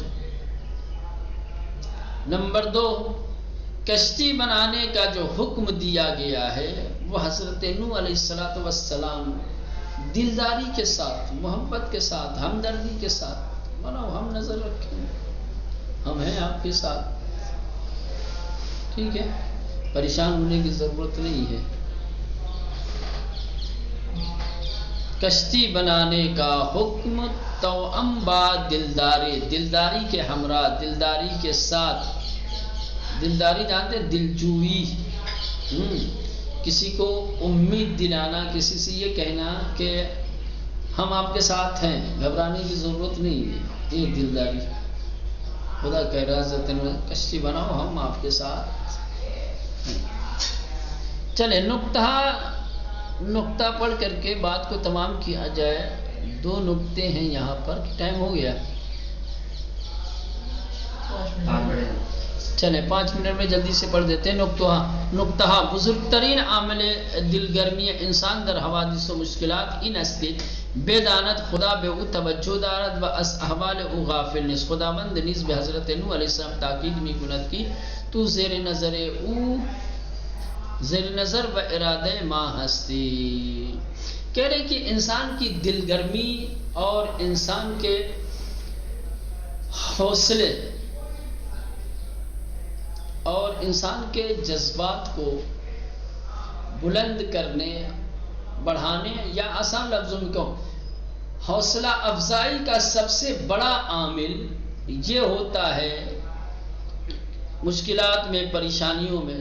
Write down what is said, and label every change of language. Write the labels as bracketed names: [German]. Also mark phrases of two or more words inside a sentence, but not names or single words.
[Urdu] نمبر 2، کشتی بنانے کا جو حکم دیا گیا ہے وہ حضرت نوح علیہ السلام دلداری کے ساتھ، محبت کے ساتھ، ہمدردی کے ساتھ بناؤ، ہم نظر رکھیں، ہم ہیں آپ کے ساتھ، ٹھیک ہے، پریشان ہونے کی ضرورت نہیں ہے۔ کشتی بنانے کا حکم [Persian] توأم با دلداری، [Urdu] دلداری کے ہمراہ، دلداری کے ساتھ، دلداری جانتے ہیں، دلجوئی، کسی کو امید دلانا، کسی سے یہ کہنا کہ ہم آپ کے ساتھ ہیں، گھبرانے کی ضرورت نہیں ہے، یہ دلداری۔ خدا کہہ رہا ہے کشتی بناؤ، ہم آپ کے ساتھ ہیں۔ چلے نقطہ پڑھ کر کے بات کو تمام کیا جائے۔ 2 نقطے ہیں یہاں پر، ٹائم ہو گیا، چلیں 5 منٹ میں جلدی سے پڑھ دیتے ہیں۔ [Persian] نقطہ بزرگ ترین عامل دل گرمی انسان در حوادث و مشکلات این است که بداند خدا به او توجه دارد و از احوال او غافل نیست۔ خداوند نیز به حضرت نوح علیہ السلام تاکید می کند که تو زیر نظر و ارادہ ما ہستی۔ [Urdu] کہہ رہے کہ انسان کی دل گرمی اور انسان کے حوصلے اور انسان کے جذبات کو بلند کرنے، بڑھانے، یا آسان لفظوں میں کہوں، حوصلہ افزائی کا سب سے بڑا عامل یہ ہوتا ہے مشکلات میں، پریشانیوں میں۔